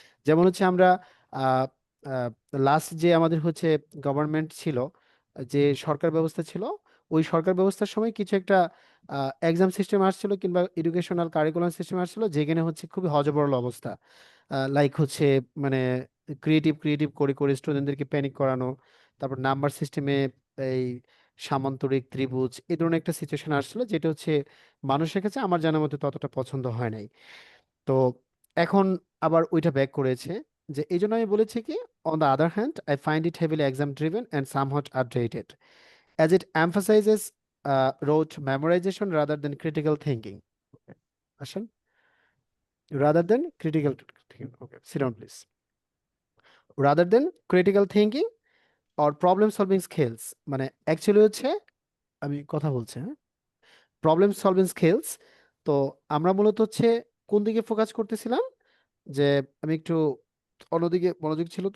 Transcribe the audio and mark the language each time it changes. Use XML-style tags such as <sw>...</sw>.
<bn>যেমন হচ্ছে আমরা লাস্ট যে আমাদের হচ্ছে গভর্নমেন্ট ছিল, যে সরকার ব্যবস্থা ছিল, ওই সরকার ব্যবস্থার সময় কিছু একটা এক্সাম সিস্টেম আসছিল কিংবা এডুকেশনাল কারিকুলাম সিস্টেম আসছিল যেখানে হচ্ছে খুবই হযবরল অবস্থা, লাইক হচ্ছে মানে ক্রিয়েটিভ ক্রিয়েটিভ করে করে স্টুডেন্টদেরকে প্যানিক করানো, তারপর নাম্বার সিস্টেমে এই সামান্তরিক ত্রিভুজ এই ধরনের একটা সিচুয়েশন আসছিল, যেটা হচ্ছে মানুষের কাছে আমার জানার মতো ততটা পছন্দ হয় নাই। তো এখন আবার ওইটা ব্যাক করেছে, যে এই জন্য আমি বলেছি কি,</bn> <en>On the other hand I find it heavily exam driven and somewhat updated as it emphasizes rote memorization rather than critical thinking. আসেন, rather than critical thinking. Okay, sit down please. Rather than critical thinking or problem solving skills,</en> <bn>মানে actually হচ্ছে আমি কথা বলছি, হ্যাঁ, problem solving skills. তো আমরা মূলত হচ্ছে কোন দিকে ফোকাস করতেছিলাম, যে আমি একটু অন্যদিকে মনোযোগ ছিল।</bn>